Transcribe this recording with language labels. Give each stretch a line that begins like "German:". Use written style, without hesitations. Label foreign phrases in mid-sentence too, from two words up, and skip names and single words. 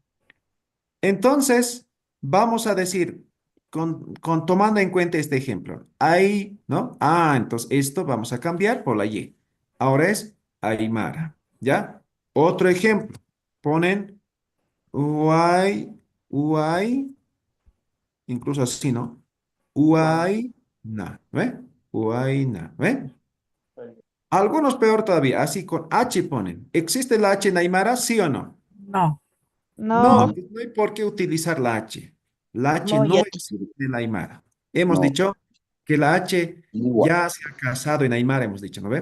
Spanish: Entonces, vamos a decir, tomando en cuenta este ejemplo, ahí, ¿no? Ah, entonces esto vamos a cambiar por la Y. Ahora es Aymara, ¿ya? Otro ejemplo, ponen Uay, Uay, incluso así, ¿no? Uayna, ¿ve? Uayna, ¿ve? Algunos peor todavía, así con H ponen. ¿Existe la H en Aymara, sí o no? No, No, No. pues no hay por qué utilizar la H. La H No, no ya te existe en Aymara. Hemos dicho que la H ya se ha casado en Aymara, hemos dicho, ¿no ve?